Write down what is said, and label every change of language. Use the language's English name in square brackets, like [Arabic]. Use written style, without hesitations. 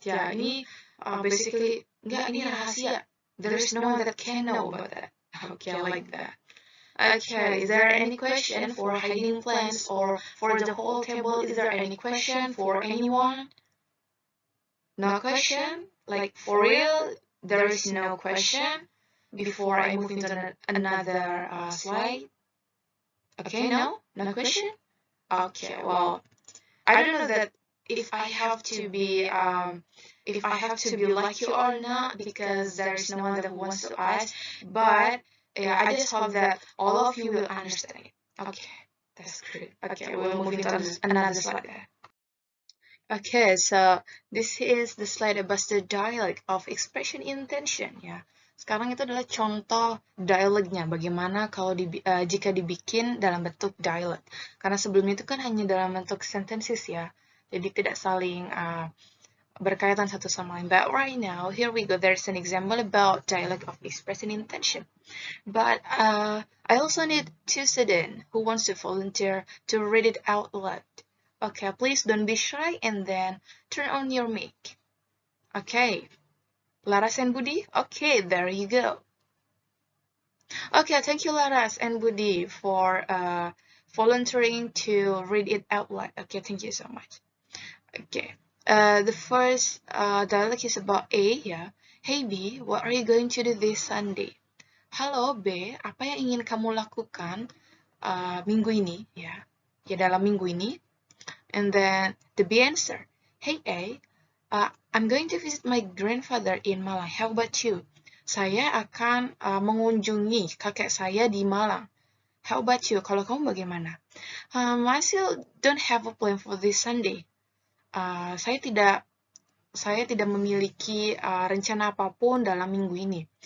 [Indonesian] Ya, ini basically ini rahasia. [English] There is no one that can know about that. Okay, like that. Okay, is there any question for hiding plans or for the whole table? Is there any question for anyone? No question? Like for real, there is no question before I move into another slide? Okay, no question? Okay, well, I don't know that if I have to be lucky or not because there is no one that wants to ask, but yeah, I just hope that all of you will understand it. Okay, that's great. Okay, we'll move into another slide. Okay, so this is the slide about the dialect of expression intention ya. [Indonesian] Sekarang itu adalah contoh dialognya, bagaimana kalau jika dibikin dalam bentuk dialog. Karena sebelumnya itu kan hanya dalam bentuk sentences ya, jadi tidak saling berkaitan satu sama lain. [English] But right now, here we go. There's an example about dialect of expression intention. But I also need two students who wants to volunteer to read it out loud. Okay, please don't be shy and then turn on your mic. Okay, Laras and Budi? Okay, there you go. Okay, thank you Laras and Budi for volunteering to read it out loud. Okay, thank you so much. Okay, the first dialogue is about A ya. Hey B, what are you going to do this Sunday? [Indonesian] Halo B, apa yang ingin kamu lakukan minggu ini ya? Ya dalam minggu ini. [English] And then the B answer, hey A, I'm going to visit my grandfather in Malang. How about you? [Indonesian] Saya akan mengunjungi kakek saya di Malang. How about you? Kalau kamu bagaimana? [English] I still don't have a plan for this Sunday. [Indonesian] Saya tidak memiliki rencana apapun dalam minggu ini.